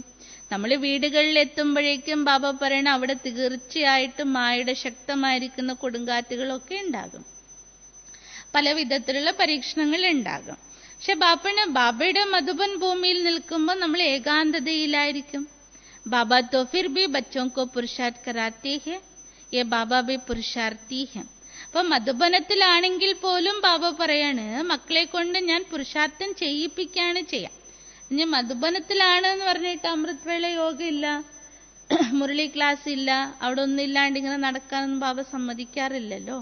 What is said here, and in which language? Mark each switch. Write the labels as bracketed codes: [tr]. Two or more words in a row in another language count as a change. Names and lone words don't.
[ml] നമ്മൾ വീടുകളിൽ എത്തുമ്പോഴേക്കും ബാബ പറയണ അവിടെ തീർച്ചയായിട്ടും മായയുടെ ശക്തമായിരിക്കുന്ന കൊടുങ്കാറ്റുകളൊക്കെ ഉണ്ടാകും, പല വിധത്തിലുള്ള പരീക്ഷണങ്ങൾ ഉണ്ടാകും. പക്ഷെ ബാബയുടെ മധുബൻ ഭൂമിയിൽ നിൽക്കുമ്പോൾ നമ്മൾ ഏകാന്തതയിലായിരിക്കും. [hi] बाबा तो फिर भी बच्चों को പുരുഷാർത്ഥ് कराते हैं, ये बाबा भी पुरुषार्थी हैं. [ml] അപ്പൊ മധുബനത്തിലാണെങ്കിൽ പോലും ബാബ പറയാണ് മക്കളെ കൊണ്ട് ഞാൻ പുരുഷാർത്ഥം ചെയ്യിപ്പിക്കുകയാണ് ചെയ്യാം. ഇനി മധുബനത്തിലാണ് എന്ന് പറഞ്ഞിട്ട് അമൃത്വേള യോഗ ഇല്ല, മുരളി ക്ലാസ് ഇല്ല, അവിടെ ഒന്നും ഇല്ലാണ്ട് ഇങ്ങനെ നടക്കാനൊന്നും ബാബ സമ്മതിക്കാറില്ലല്ലോ.